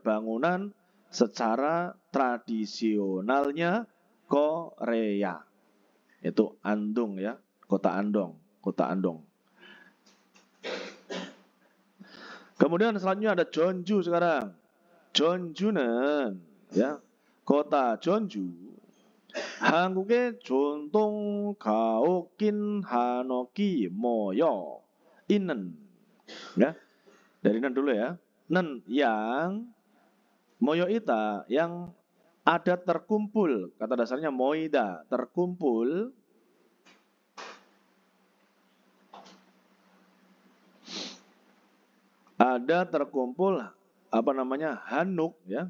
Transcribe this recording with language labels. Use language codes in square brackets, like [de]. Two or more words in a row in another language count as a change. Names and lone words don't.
[id] Bangunan secara tradisionalnya Korea. Itu Andong ya. Kota Andong. Kemudian selanjutnya ada Jeonju sekarang. Jeonju는 ya. Kota Jeonju, [ko] 한국의 전통 가옥인 한옥이 모여 있는, [id] ya, dari nen dulu ya, nen yang moyoita, yang ada terkumpul, kata dasarnya moida, terkumpul, ada terkumpul apa namanya Hanok ya.